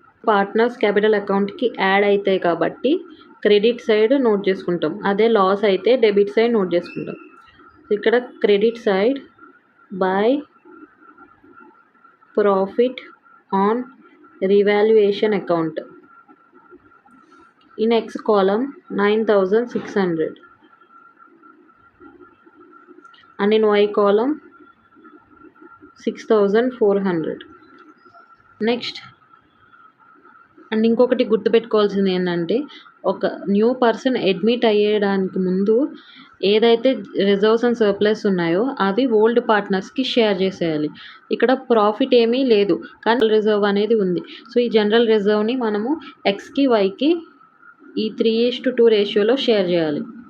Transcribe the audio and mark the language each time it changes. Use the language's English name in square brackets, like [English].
[Telugu] Partners capital అకౌంట్కి add అవుతాయి కాబట్టి క్రెడిట్ సైడ్ నోట్ చేసుకుంటాం. అదే లాస్ అయితే డెబిట్ సైడ్ నోట్ చేసుకుంటాం. ఇక్కడ credit side by [English] profit on revaluation account. In X column 9,600 and in Y column 6,400. [Telugu] Next and ఇంకొకటి గుర్తుపెట్టుకోవాల్సింది ఏంటంటే, ఒక న్యూ పర్సన్ అడ్మిట్ అయ్యేదానికి ముందు ఏదైతే రిజర్వ్స్ అండ్ సర్ప్లస్ ఉన్నాయో అవి ఓల్డ్ పార్ట్నర్స్కి షేర్ చేసేయాలి. ఇక్కడ ప్రాఫిట్ ఏమీ లేదు కానీ రిజర్వ్ అనేది ఉంది. సో ఈ జనరల్ రిజర్వ్ని మనము ఎక్స్కి వైకి ఈ 3:2 రేషియోలో షేర్ చేయాలి.